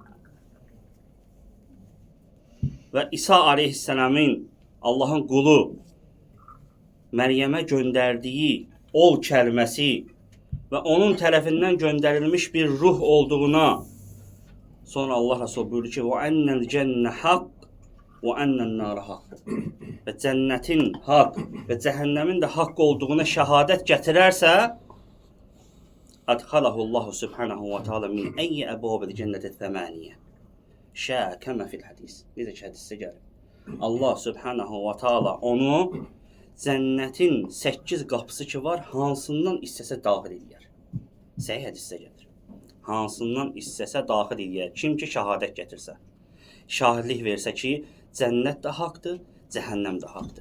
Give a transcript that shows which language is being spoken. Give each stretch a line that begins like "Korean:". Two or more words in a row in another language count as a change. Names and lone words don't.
Azerbaijani: və İsa aleyhisselamın Allahın qulu Məryəmə göndərdiyi ol kəlməsi və onun tərəfindən göndərilmiş bir ruh olduğuna, sonra Allah Resulü buyurur ki,
Arabic: وَأَنَّ الْجَنَّ حَقٍّ وَأَنَّ النَّارَ حَقٍّ
Azerbaijani: və cənnətin haqq və cəhənnəmin də haqq olduğuna şəhadət gətirərsə,
Arabic: أَدْخَلَهُ اللّٰهُ سُبْحَانَهُ وَتَعَالَى مِنْ أَيِّ أَبْوَابِ الْجَنَّةِ الثَّمَانِيَةِ شَاءَ كَمَا فِي الْحَدِيثِ
Azerbaijani: Necə ki, hədisdə gəlir.
Arabic: الله سبحانه وتعالى
Azerbaijani: onu cənnətin 8 qapısı ki var, hansından istəsə daxil edər. Səhih hədisdə gəlir. Hansından istəsə daxil edər. Kim ki şəhadət gətirsə, şahidlik versə ki, cənnət də haqqdır, cəhənnəm də haqqdır.